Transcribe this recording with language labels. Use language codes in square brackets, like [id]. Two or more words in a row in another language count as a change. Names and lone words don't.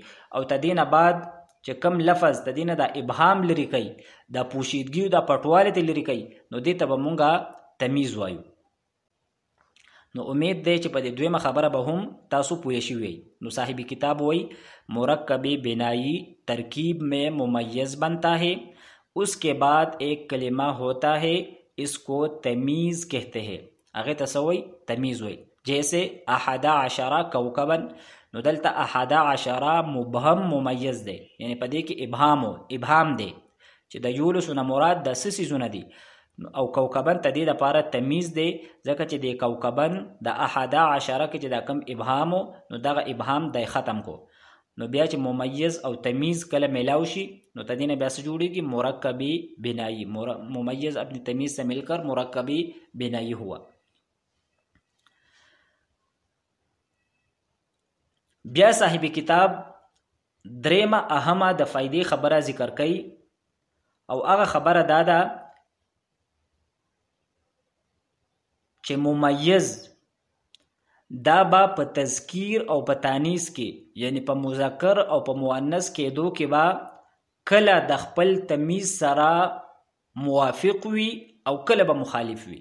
[ps] او تدینه بعد چې کم لفظ تدینه دا ابهام لري کوي، دا پوشیدګي او دا پټواله ته لري کوي، نو دې ته به مونږه تمیز وایو. نو امید دی چې په دې دویمه خبره به هم تاسو پوه شئ. نو صاحب کتاب وایي [ur] مرکب بنائی ترکیب میں ممیز بنتا ہے، اس کے بعد ایک کلمہ ہوتا ہے، اس کو تمیز کہتے ہیں. [ps] هغه ته څه وایي؟ تمیز وایي. جیسے 11 کوكبا، نو دلته 11 مبهم ممیز دی، یعنی په دې کې ابهام دی چې د 11 نه مراد د څه څیزونه دي. او کوكبن ته دې لپاره تمیز دی، ځکه چې د کوكبن د 11 کې چې دا کم ابهام، نو دغه ابهام دی ختم کو. نو بیا چې ممیز او تمیز کله ملاو شي، نو ته دینه بیا څه جوړیږي؟ مرکبی بنائی. [ur] ممیز اپنی تمیز سے مل کر مرکبی بنائی ہوا. [ps] بیا صاحب کتاب دریمه اهمه د فائدې خبره ذکر کوي، او هغه خبره دا ده چې ممیز دا با په تذکیر او په تانیث کې، یعنی په مذکر او په مؤنث کېدو کې با کله د خپل تمیز سره موافق وي او کله به مخالف وي.